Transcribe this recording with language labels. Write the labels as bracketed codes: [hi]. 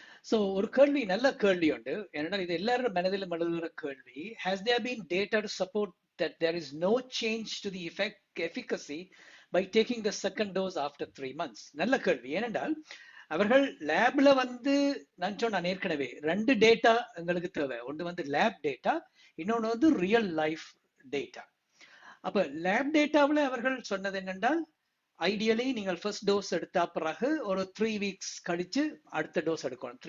[ta] So ஒரு கேள்வி, நல்ல கேள்வி உண்டு. ஏன்னா இது எல்லாரும் மனதில் மனதுற கேள்வி. [en] Has there been data to support that there is no change to the efficacy by taking the second dose after 3 months? [ta] நல்ல கேள்வி. ஏனென்றால் அவர்கள் லேப்ல நான் சொன்ன ஏற்கனவே 2 டேட்டா எங்களுக்கு தேவை. ஒன்று லேப் டேட்டா, இன்னொன்று ரியல் லைஃப் டேட்டா. அப்ப லேப் டேட்டாவில் அவர்கள் சொன்னது என்னென்றால், ஐடியலி நீங்கள் ஃபர்ஸ்ட் டோஸ் எடுத்தா பிறகு ஒரு 3 வீக்ஸ் கழிச்சு அடுத்த டோஸ் எடுக்கணும்.